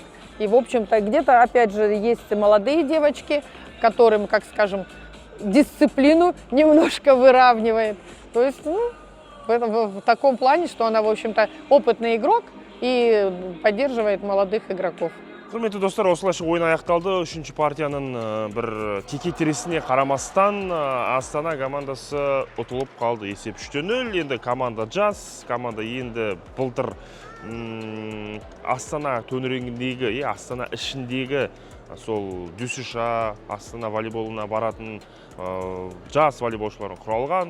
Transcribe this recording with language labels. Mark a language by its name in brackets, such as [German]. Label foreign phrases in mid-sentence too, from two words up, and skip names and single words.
[Russian] И, в общем-то, где-то, опять же, есть молодые девочки, которым, как скажем, дисциплину немножко выравнивает. То есть, ну, в таком плане, что она, в общем-то, опытный игрок и поддерживает молодых игроков. [Kazakh] Құрметті достар, осылайша ойын аяқталды. Үшінші партияның бір теке-тересіне қарамастан Астана командасы ұтылып қалды. Есеп 3-0. Енді команда жас, команда енді былтыр Астана төңірегіндегі, Астана ішіндегі сол Дюсиша, Астана волейболына баратын жас волейболшыларын құралған.